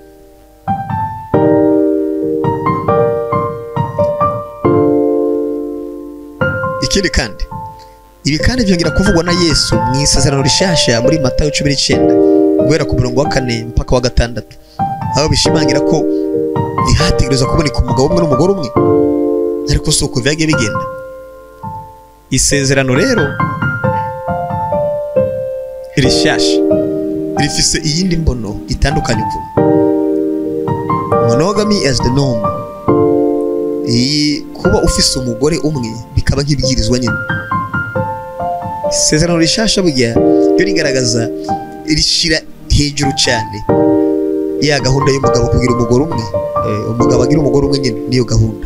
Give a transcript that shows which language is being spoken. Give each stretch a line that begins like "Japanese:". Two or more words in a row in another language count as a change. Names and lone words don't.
Rundi: Ikindi kandi ibi kandi byongera kuvugwa na Yesu mu isezerano rishasha muri Matayo 19 guhera ku murongo wa 4 mpaka wa 6, aho bishimangira ko ntihategerezwa kuboneka umugabo umwe n'umugore umwe, ariko si uko vyagiye bigenda. Isezerano rero rishasha rifise iyindi mbono itandukanye.
English: Monogamy as the norm,
Rundi: kuba ufise umugore umwe bikaba nk'ibyirizwa nyine. Isezerano rishasha burya ryo rigaragaza, rishira hejuru cyane ya gahunda y'umugabo kugira umugore umwe, umugabo agira umugore umwe nyine, niyo gahunda.